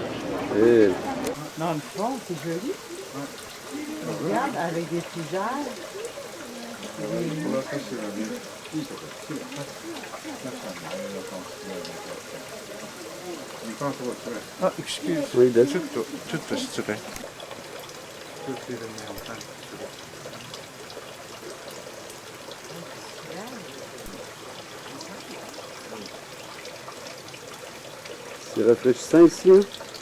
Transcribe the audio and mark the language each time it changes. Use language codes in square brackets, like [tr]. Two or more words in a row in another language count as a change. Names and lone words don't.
[fr] Et... Dans le fond, c'est joli. Regarde, avec des tisages. Ah, excuse. Oui, that's... [ja] ちょっと失礼。 [fr] C'est rafraîchissant ici, hein?